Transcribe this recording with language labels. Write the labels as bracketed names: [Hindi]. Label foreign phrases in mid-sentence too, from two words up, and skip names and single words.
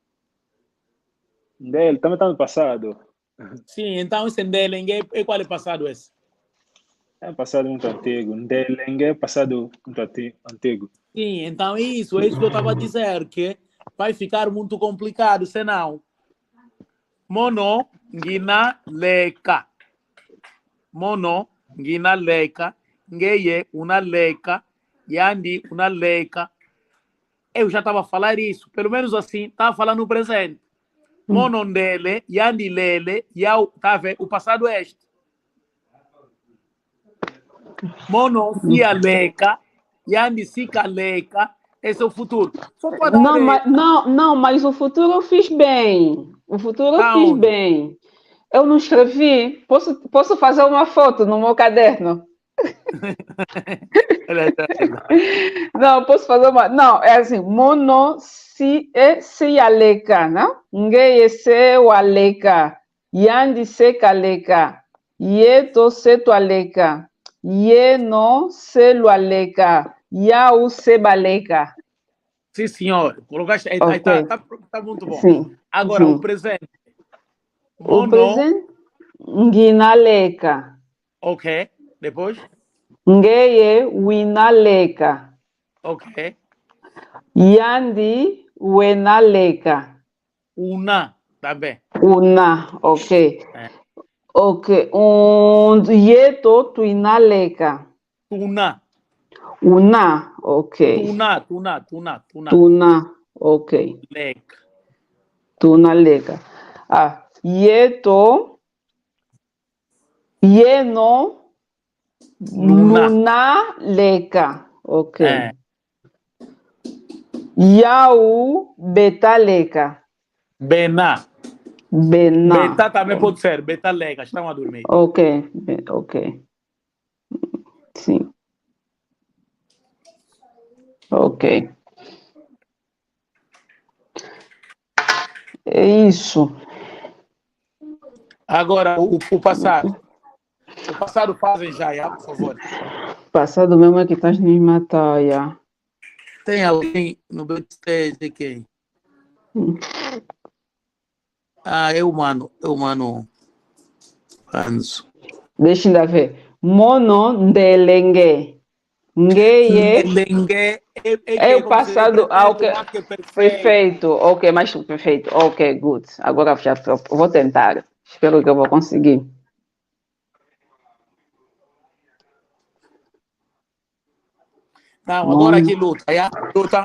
[Portuguese] Dele também está no passado. sim, então esse ndelengue é qual é passado esse? É um passado muito antigo. Ndelengue é passado muito antigo. Sim, então é isso que eu estava a dizer, que vai ficar muito complicado, senão. [Kongo] Mono, ngina, leka. Mono, ngina, leka. Ngeye, uma leka. Yandi, uma leka. [Portuguese] Eu já estava a falar isso, pelo menos assim, estava falando no presente. [Kongo] Mono, ndele, yandi, lele, yau, [Portuguese] tá vendo? O passado é este. [Kongo] Mono, sia, leka. Yandi, sika, leka. [Portuguese] Esse é o futuro. Só para dar... Não, mas o futuro eu fiz bem. O futuro eu fiz Aonde? bem. Eu não escrevi. Posso fazer uma foto no meu caderno? Não, posso fazer uma. Não, é assim. [Kongo] Mono se aleka, não? Ngeye se o aleka. Yandi se kaleka. Yeto se tu aleka. Ye no se lo aleka. Yau se baleka. [Portuguese] Sim, senhor. Colocaste. Ok. Tá muito bom. Sim. Agora, Sim. o presente. O Mono. presente, nginaleka. Ok. Depois. [Kongo] Ngeye winaleka. [Portuguese] Ok. [Kongo] Yandi wenaleka. [Portuguese] Una. Também. Una, ok. É. [Kongo] Ok. Yeto tuinaleka. [Portuguese] Tuna. Una, ok. Tuna. Ok. Lek. [Kongo] Tunaleka. Ah, yeto. [Portuguese] Yeno. Luna. Lunaleka. Ok. É. [Kongo] Yau betaleka. [Portuguese] Bena. Bena. Beta também pode ser. [Kongo] Beta lega. [Portuguese] Estão a dormir. Ok. Sim. Ok. É isso. Agora, o passado. O passado fazem já, por favor. Passado mesmo é que estás me matar, já. Tem alguém no backstage de quem? É o mano. Anzo. Deixa eu ver. [Kongo] Mono ndelenge. [Portuguese] Ngeye Lengue é o passado. Ok. perfeito. Perfeito. Ok, mas perfeito. Ok, good. Agora já vou tentar. Espero que eu vou conseguir. Não, agora aqui luta, já? Luta.